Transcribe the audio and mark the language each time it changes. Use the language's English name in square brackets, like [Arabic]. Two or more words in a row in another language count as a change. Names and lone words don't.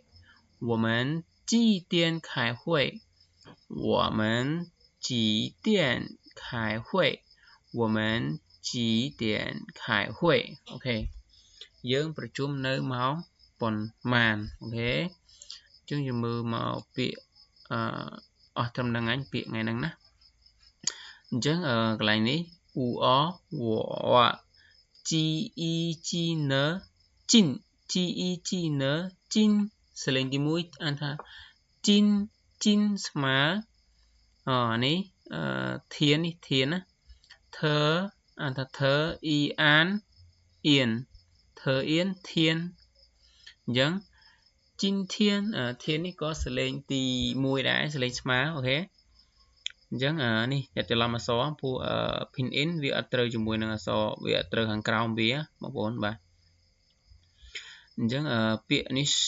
[Chinese] 我们几点开会？我们几点开会？我们几点开会 [Khmer] ok យើងប្រជុំនៅម៉ោងប៉ុន្មាន ok ចឹងយើងមើលមកពាក្យអស់ត្រឹមហ្នឹងឯងពាក្យថ្ងៃហ្នឹង ណាអញ្ចឹងកន្លែងនេះ [Chinese] u o wo ji i ji n jin ji i ji n jin [Khmer] ស លេងទី1អានថា [Chinese] jin jin [Khmer] ស្មើនេះធាននេះធានណាធ្វើអានថាធ្វើអ៊ីអានអៀនធ្វើអៀនធានអញ្ចឹង ជីនធានធាននេះក៏សលេងទី1ដែរសលេងស្មើអូខេអញ្ចឹងនេះចាត់ច្រឡំអក្សរព្រោះ [Chinese] pin in [Khmer] វាអត់ត្រូវជាមួយនឹងអក្សរវាអត់ត្រូវខាងក្រោមវាបងប្អូនបាទអញ្ចឹងពាក្យនេះ